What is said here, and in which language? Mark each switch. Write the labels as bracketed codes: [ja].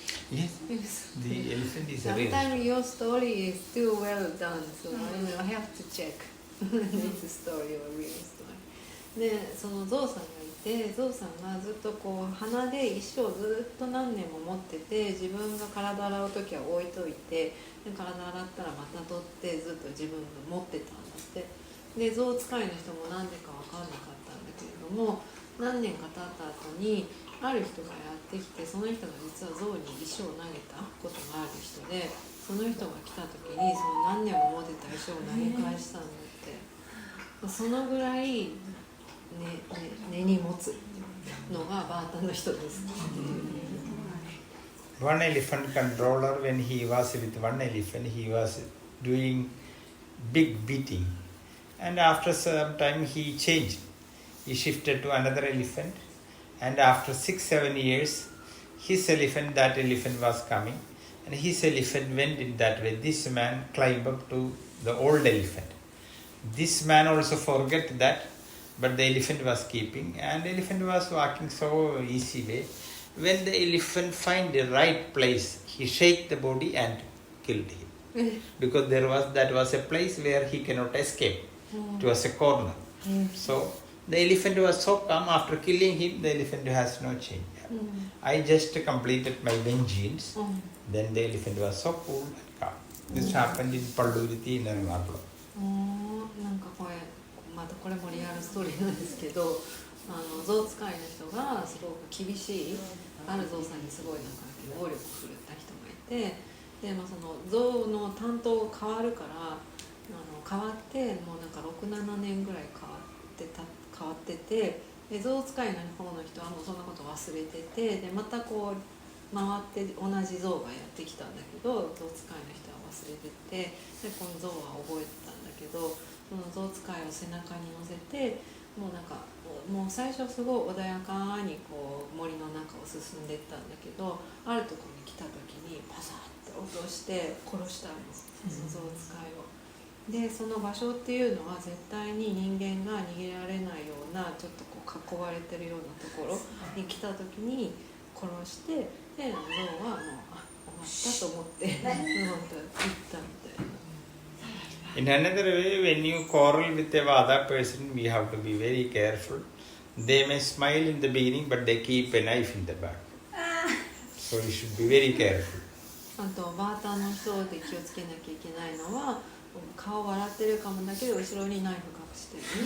[en] Yes, the elephant is a real story. Sometimes your story is too well done, so I have to check this story or real story. [ja] で、そのゾウさんがいて、ゾウさんがずっとこう鼻で石をずっと何年も持ってて、自分が体洗う時は置いといて、で体洗ったらまた取ってずっと自分が持ってたんだって。で、ゾウ使いの人も何でか分かんなかったんだけれども、何年か経った後にある人がやってきて、その人が実は象に石を投げたことがある人で、その人が来た時にその何年も持ってた石を投げ返したんだって。そのぐらい、根に持つのがバータの人です。 [en] One elephant controller, when he was with one elephant, he was doing big beating, and after some time he changed. He shifted to another elephant, and after 6-7 years, that elephant was coming, and his elephant went in that way. This man climbed up to the old elephant. This man also forget that, but the elephant was keeping, and the elephant was walking so easy way. When the elephant find the right place, he shake the body and killed him. Because that was a place where he cannot escape. It was a corner. So the elephant was so calm. After killing him, the elephant has no change. I just completed my vengeance. Then the elephant was so cool and calm. This happened in Palluriti in Ernakulam. [ja] なんかこれまたこれもリアルストーリーなんですけど、象使いの人がすごく厳しいある象さんにすごいなんか暴力を振るった人がいて、で、その象の担当が変わるから変わってもうなんか 6-7 年ぐらい変わってて、で象使いの方の人はもうそんなこと忘れてて、でまたこう回って同じ象がやってきたんだけど、象使いの人は忘れてて、でこの象は覚えてたんだけど、その象使いを背中に乗せてもうなんかもう最初すごい穏やかにこう森の中を進んでいったんだけど、あるところに来た時にパサッて落として殺したの、その象使いを。でその場所っていうのは絶対に人間が逃げられないようなちょっとこう囲われてるようなところに来た時に殺して、で象はもう終わったと思って行ったみたいな。 [en] In another way, when you quarrel with a other person, we have to be very careful. They may smile in the beginning, but they keep a knife in the back. So you should be very careful. [ja] あとバーターの人で気をつけなきゃいけないのは、顔笑ってるかもだけど後ろにナイフ隠してる。